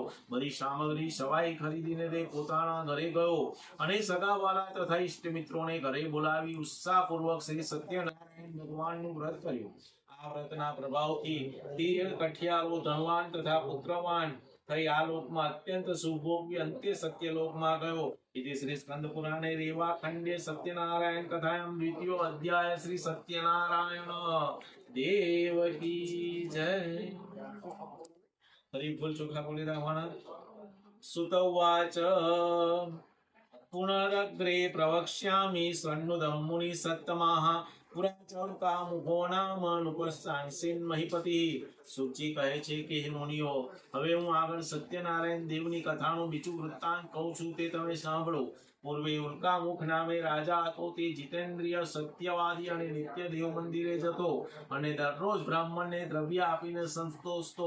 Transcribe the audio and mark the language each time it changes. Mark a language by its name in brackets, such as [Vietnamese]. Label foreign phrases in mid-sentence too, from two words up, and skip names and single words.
[Gujarati] બધી સામગ્રી સવાઈ ખરીદીને તે પોતાના ઘરે ગયો અને સગાવાલા તથા ઇષ્ટ મિત્રોને ઘરે બોલાવી ઉત્સાહપૂર્વક શ્રી સત્યનારાયણ ભગવાનનું વ્રત કર્યું. આ વ્રતના પ્રભાવથી તે કઠિયારો ધનવાન તથા પુત્રવાન થઈ આ લોકમાં અત્યંત સુભોગી અંત્ય સત્યલોકમાં ગયો. [Sanskrit] इति श्री स्कंद पुराणे रेवा खंडे सत्यनारायण कथायां द्वितीयो अध्याय श्री सत्यनारायण [Hindi] देव की जय. [Sanskrit] हरि बोल. चोखा बोले रावण. सुतवाच पुनरग्रे प्रवक्ष्यामि शृण्वदं मुनि सत्तमाः પુરાચૌકા મુખો નામ નુપસ્થાનસીન મહિપતિ. [Gujarati] સુચિ કહે છે કે હે મુનિઓ, હવે હું આગળ સત્યનારાયણ દેવની કથાનું બીજું વૃત્તાંત કહું છું, તે તમે સાંભળો. પૂર્વે ઉલ્કામુખ નામે રાજા હતો. તે જીતેન્દ્રિય, સત્યવાદી અને નિત્ય દેવ મંદિરે જતો અને દરરોજ બ્રાહ્મણને દ્રવ્ય આપીને સંતોષતો.